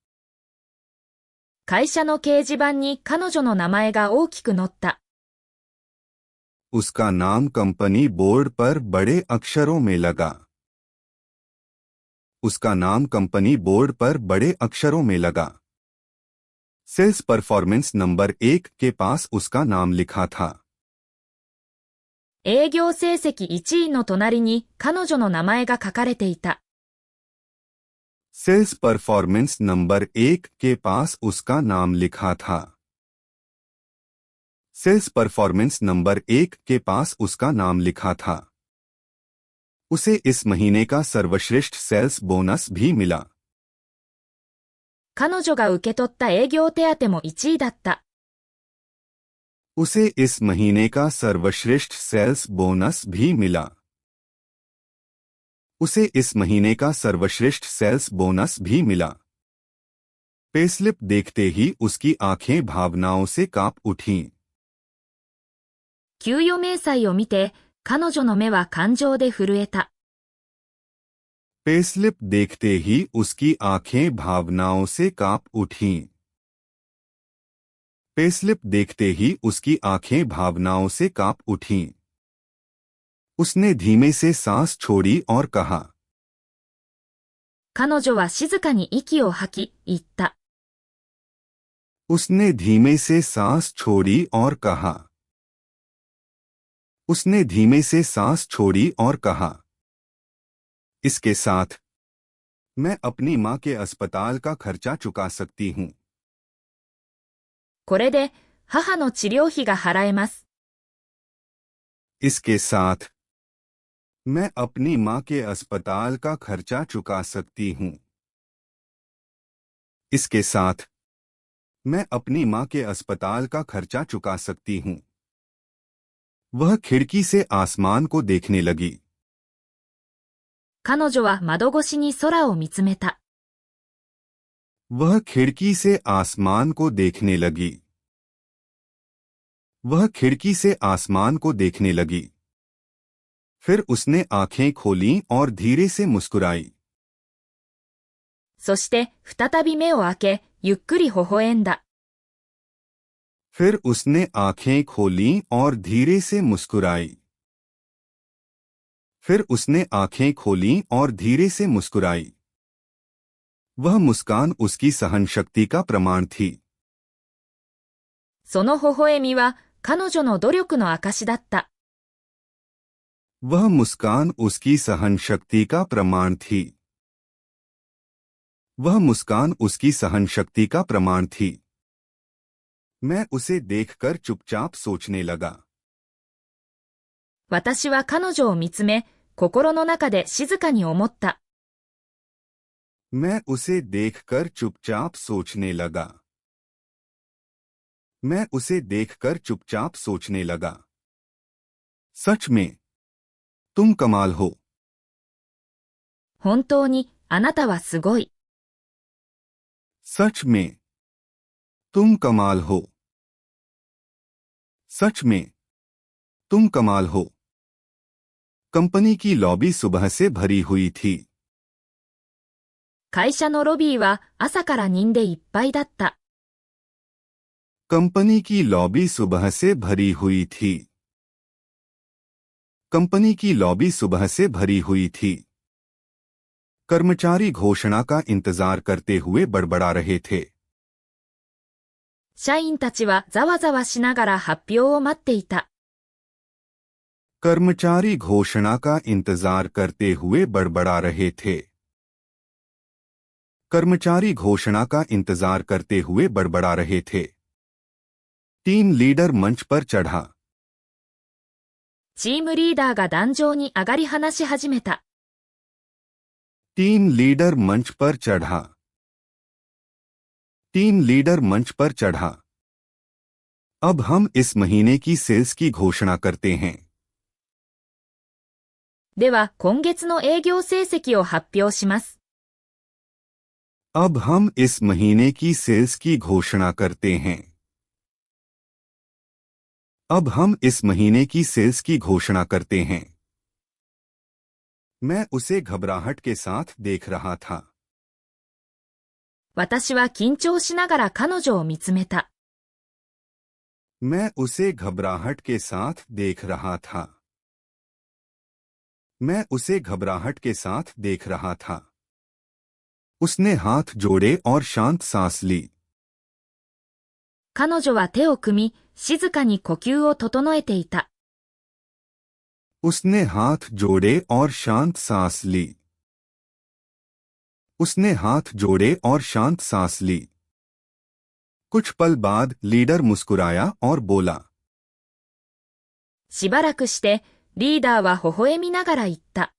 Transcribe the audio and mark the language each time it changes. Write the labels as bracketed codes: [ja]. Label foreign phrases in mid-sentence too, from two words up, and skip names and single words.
[ja] 会社の掲示板に彼女の名前が大きく載った。 [hi] उसका नाम [en] company board [hi] पर बड़े अक्षरों में लगा। उसका नाम [en] company board [hi] पर बड़े अक्षरों में लगा। [en] sales performance number 1 [hi] के पास उसका नाम लिखा था। [ja] 営業成績1位の隣に彼女の名前が書かれていた。 [en] sales performance number 1 [hi] के पास उसका नाम लिखा था। [en] sales performance number 1 [hi] के पास उसका नाम लिखा था। उसे इस महीने का सर्वश्रेष्ठ [en] sales bonus [hi] भी मिला। [ja] 彼女が受け取った営業手当も1位だった。 [hi] उसे इस महीने का सर्वश्रेष्ठ [en] sales bonus [hi] भी मिला। उसे इस महीने का सर्वश्रेष्ठ [en] sales bonus [hi] भी मिला। पेस्लिप देखते ही उसकी आंखें भावनाओं से कांप उठीं। [ja] 給与明細を見て、彼女の目は感情で震えた。 [hi] पेस्लिप देखते ही उसकी आंखें भावनाओं से कांप उठीं। पेस्लिप देखते ही उसकी आंखें भावनाओं से कांप उठीं। उसने धीमे से सांस छोड़ी और कहा। [ja] 彼女は静かに息を吐き、言った。 [hi] उसने धीमे से सांस छोड़ी और कहा। उसने धीमे से सांस छोड़ी और कहा। इसके साथ मैं अपनी मां के अस्पताल का खर्चा चुका सकती हूं। [ja] これで、母の治療費が払えます。 [hi] इसके साथ मैं अपनी मां के अस्पताल का खर्चा चुका सकती हूं। इसके साथ मैं अपनी मां के अस्पताल का खर्चा चुका सकती हूं। वह खिड़की से आसमान को देखने लगी। [ja] 彼女は窓越しに空を見つめた。 [hi] वह खिड़की से आसमान को देखने लगी। वह खिड़की से आसमान को देखने लगी। फिर उसने आंखें खोलीं और धीरे से मुस्कुराई। [ja] そして、再び目を開け、ゆっくり微笑んだ。 [hi] फिर उसने आंखें खोलीं और धीरे से मुस्कुराई। फिर उसने आंखें खोलीं और धीरे से मुस्कुराई। वह मुस्कान उसकी सहनशक्ति का प्रमाण थी। [ja] その微笑みは、彼女の努力の証だった。 [hi] वह मुस्कान उसकी सहनशक्ति का प्रमाण थी। वह मुस्कान उसकी सहनशक्ति का प्रमाण थी। मैं उसे देखकर चुपचाप सोचने लगा। [ja] 私は彼女を見つめ、心の中で静かに思った。 [hi] मैं उसे देखकर चुपचाप सोचने लगा। मैं उसे देखकर चुपचाप सोचने लगा। सच में तुम कमाल हो। [ja] 本当に、あなたはすごい。 [hi] सच में तुम कमाल हो। सच में तुम कमाल हो। कंपनी की लॉबी सुबह से भरी हुई थी। [ja] 会社のロビーは朝から人でいっぱいだった。 [hi] कंपनी की लॉबी सुबह से भरी हुई थी। कंपनी की लॉबी सुबह से भरी हुई थी। कर्मचारी घोषणा का इंतजार करते हुए बड़बड़ा रहे थे। [ja] 社員たちはざわざわしながら発表を待っていた。 [hi] कर्मचारी घोषणा का इंतजार करते हुए बड़बड़ा रहे थे। कर्मचारी घोषणा का इंतजार करते हुए बड़बड़ा रहे थे। [en] team leader [hi] मंच पर चढ़ा। [ja] チームリーダーが壇上に上がり話し始めた。 [en] team leader [hi] मंच पर चढ़ा। [en] team leader [hi] मंच पर चढ़ा। अब हम इस महीने की सेल्स की घोषणा करते हैं। [ja] では、今月の営業成績を発表します。 [hi] अब हम इस महीने की सेल्स की घोषणा करते हैं। अब हम इस महीने की सेल्स की घोषणा करते हैं। मैं उसे घबराहट के साथ देख रहा था। [ja] 私は緊張しながら彼女を見つめた。 [hi] मैं उसे घबराहट के साथ देख रहा था। मैं उसे घबराहट के साथ देख रहा था। उसने हाथ जोड़े और शांत सांस ली। [ja] 彼女は手を組み、静かに呼吸を整えていた。 [hi] उसने हाथ जोड़े और शांत सांस ली। उसने हाथ जोड़े और शांत सांस ली। कुछ पल बाद लीडर मुस्कुराया और बोला। [ja] しばらくして、リーダーは微笑みながら言った。